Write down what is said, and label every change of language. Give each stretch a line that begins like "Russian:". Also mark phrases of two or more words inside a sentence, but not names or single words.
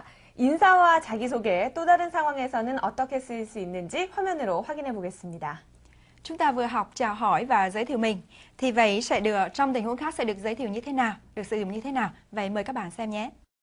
Korean: 인사와 자기소개, 또 다른 상황에서는 어떻게 쓰일 수 있는지 화면으로 확인해 보겠습니다.
Vietnamese: Chúng ta vừa học chào hỏi và giới thiệu mình. Thì vậy sẽ được trong tình huống khác sẽ được giới thiệu như thế nào, được sử dụng như thế nào? Vậy mời các bạn xem nhé.